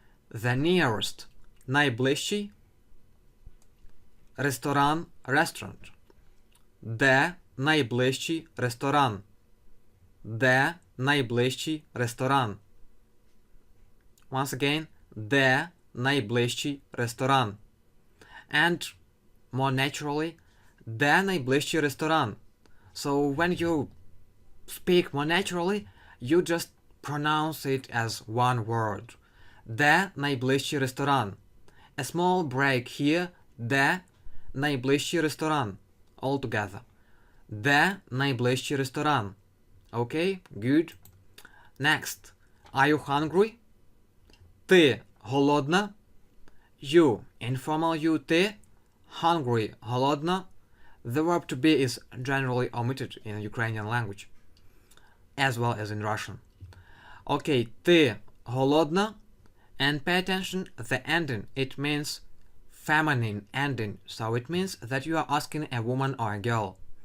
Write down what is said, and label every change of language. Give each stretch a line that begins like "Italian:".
English: The nearest,
Ukrainian: найближчий, ресторан,
English: restaurant.
Ukrainian: Де найближчий ресторан? Де найближчий ресторан?
English: Once again,
Ukrainian: де найближчий ресторан.
English: And more naturally,
Ukrainian: де найближчий ресторан.
English: So when you speak more naturally, you just pronounce it as one word.
Ukrainian: Де найближчий ресторан.
English: A small break here.
Ukrainian: Де найближчий ресторан.
English: All together.
Ukrainian: Де найближчий ресторан.
English: Okay, good. Next. Are you hungry?
Ukrainian: Ти голодна?
English: You, informal you,
Ukrainian: ти.
English: Hungry,
Ukrainian: голодна.
English: The verb to be is generally omitted in Ukrainian language, as well as in Russian. Okay,
Ukrainian: ти голодна?
English: And pay attention, the ending, it means feminine ending, so it means that you are asking a woman or a girl.